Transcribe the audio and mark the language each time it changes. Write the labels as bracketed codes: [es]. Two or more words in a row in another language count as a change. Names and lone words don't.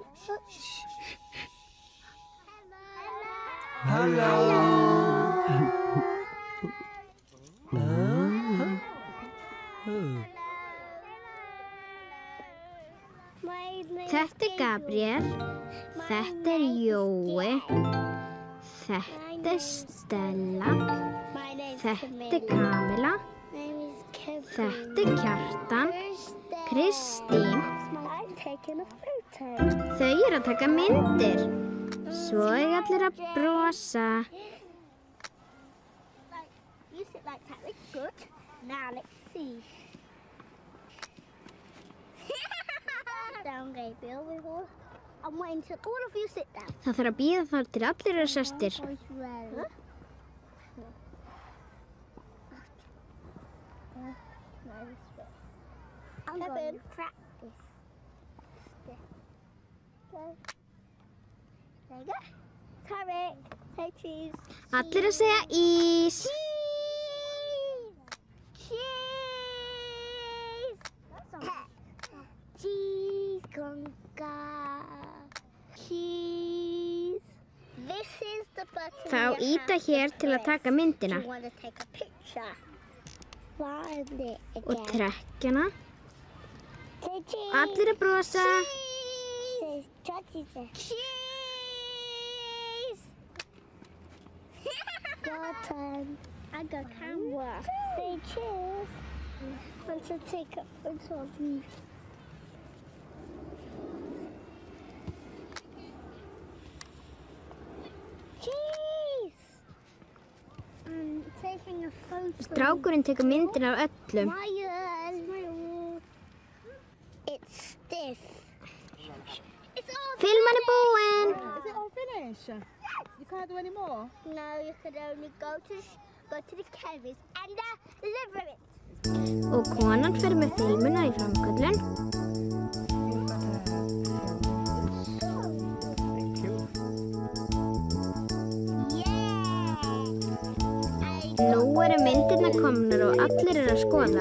[is] Þetta Gabriel, þetta Jói, þetta Stella, þetta Kamila, þetta Kjartan, Kristín. Þau eru að taka myndir. Svo er allir að brosa. [en] You sit like that, that's good. Now let's see. Down, Gabriel. I'm waiting till all of you sit down. [is] Það þarf að bíða þar til allir eru sestir. [en] I'm going to practice. There you go. Tarek, say cheese. [is] Allir að segja ís. [en] Cheese, conga. Cheese. This is the button. [is] Þá íta hér til að taka myndina. [en] You want to take a picture. Find it again. [is] Og trekkjana. [en] Say cheese. [is] Allir að brosa. [en] Cheese. Your turn. I got camera. Say cheese. I want to take a photo of you. Cheese. I'm taking a photo. [is] Strákurinn tekur myndir af öllum. [en] It's stiff. [is] Filman er búinn. [en] Is it all finished? Yes. You can't do any more? No, you could only go to the chemist and deliver it. [is] Og konan fer með filmuna í framköllun. Nú eru myndirnar komnar og allir eru að skoða.